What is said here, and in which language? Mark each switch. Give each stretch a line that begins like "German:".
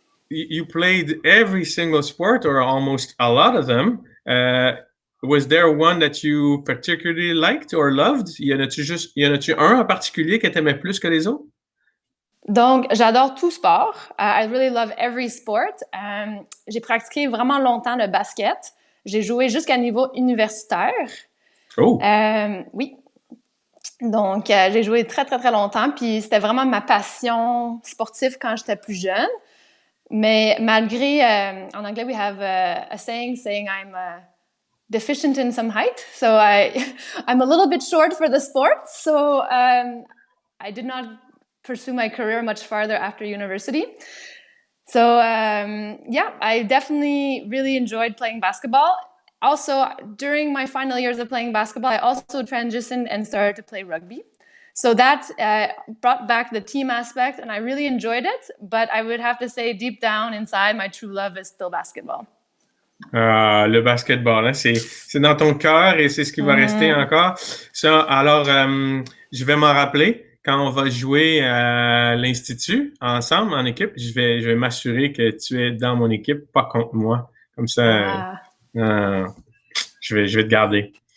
English: You played every single sport or almost a lot of them. Was there one that you particularly liked or loved?
French: Y en a-tu un en particulier que tu aimais plus que les autres? Donc, j'adore tout sport.
English: I really love every sport.
French: J'ai pratiqué vraiment longtemps le basket. J'ai joué jusqu'à niveau universitaire. Oh! Oui. Donc, j'ai joué très, très, très longtemps. Puis, c'était vraiment ma passion sportive quand j'étais plus jeune. Mais malgré, en anglais,
English: we have a saying I'm deficient in some height. So, I'm a little bit short for the sport. So, I did not pursue my career much farther after university. So, I definitely really enjoyed playing basketball. Also, during my final years of playing basketball, I also transitioned and started to play rugby. So that brought back the team aspect, and I really enjoyed it. But I would have to say, deep down inside, my true love is still basketball.
French: Le basketball, hein, c'est dans ton cœur et c'est ce qui va rester encore. Ça, alors, je vais m'en rappeler. Quand on va jouer à l'Institut ensemble, en équipe, je vais m'assurer que tu es dans mon équipe, pas contre moi. Comme ça, je vais te garder.